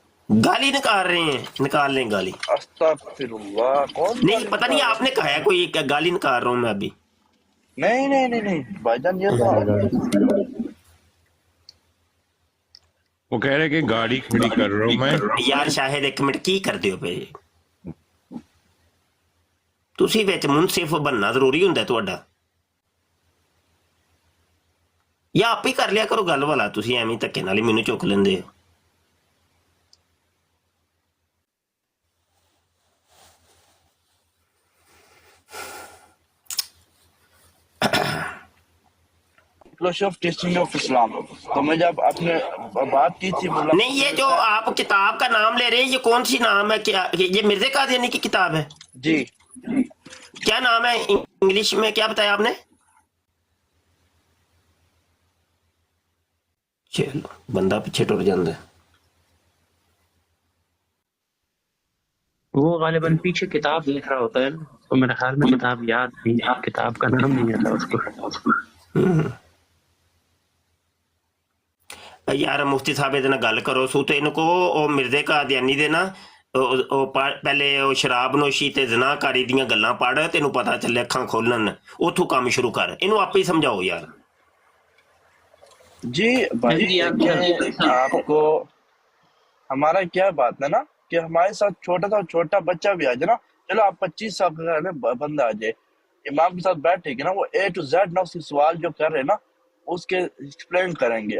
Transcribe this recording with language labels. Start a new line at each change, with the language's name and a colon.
Urdu: گالی نکال رہے ہیں, نکال لیں گالی. استغفر اللہ, کون نہیں گالی پتہ نہیں نکال آپ نے کہا ہے کوئی کہ گالی نکال رہا ہوں میں ابھی. نہیں بھائی جان یہ تو وہ کہہ رہے کہ گاڑی کھڑی کر رہا ہوں میں.
Punjabi: یار شاہد ایک منٹ کی کرتے ہو پے, ਤੁਸੀਂ ਵਿੱਚ ਮੁਨਸਿਫ ਬਣਨਾ ਜ਼ਰੂਰੀ ਹੁੰਦਾ ਤੁਹਾਡਾ, ਜਾਂ ਆਪ ਹੀ ਕਰ ਲਿਆ ਕਰੋ ਗੱਲ ਵਾਲਾ. ਤੁਸੀਂ ਐਵੇਂ ਧੱਕੇ ਨਾਲ ਹੀ ਮੈਨੂੰ ਚੁੱਕ ਲੈਂਦੇ ਹੋ.
Urdu: آف ٹیچنگ آف اسلام. تو میں جب آپ نے بات کی تھی نہیں یہ جو آپ کتاب کا نام لے رہے ہیں یہ کون سی نام ہے؟ کیا یہ مرزا قادیانی کی کتاب ہے؟ جی کیا نام ہے انگلش میں, کیا بتایا آپ نے؟ چلو بندہ پیچھے ٹر جاتا ہے. وہ غالباً پیچھے کتاب دیکھ رہا ہوتا ہے نا, تو میرے خیال میں کتاب یاد نہیں, کتاب کا نام نہیں آتا اس کو.
Punjabi: ਯਾਰ ਮੁਫਤੀ ਸਾਹਿਬ ਇਹਦੇ ਨਾਲ ਗੱਲ ਕਰੋ ਸੂ ਤੇ ਇਹਨੂੰ ਕਹੋ ਉਹ ਮਿਰਜ਼ੇ ਕਾਦੀਆਨੀ ਦੇ ਨਾ ਪਹਿਲੇ ਉਹ ਸ਼ਰਾਬ ਨੋਸ਼ੀ ਤੇ ਜ਼ਨਾਕਾਰੀ ਦੀਆਂ ਗੱਲਾਂ ਪੜ੍ਹ, ਤੈਨੂੰ ਪਤਾ ਚੱਲੇ ਅੱਖਾਂ ਖੋਲਣ, ਉੱਥੋਂ ਕੰਮ ਸ਼ੁਰੂ ਕਰ. ਇਹਨੂੰ ਆਪੇ ਹੀ ਸਮਝਾਓ ਯਾਰ.
Urdu: جی بھائی آپ کو ہمارا کیا بات ہے نا کہ ہمارے ساتھ چھوٹا بچہ بھی آ جائے نا, چلو آپ 25 سال کا بندہ آ جائے امام کے ساتھ بیٹھے گا نا, وہ اے ٹو زیڈ نا اس کے سوال جو کر رہے نا اس کے ایکسپلین کریں گے.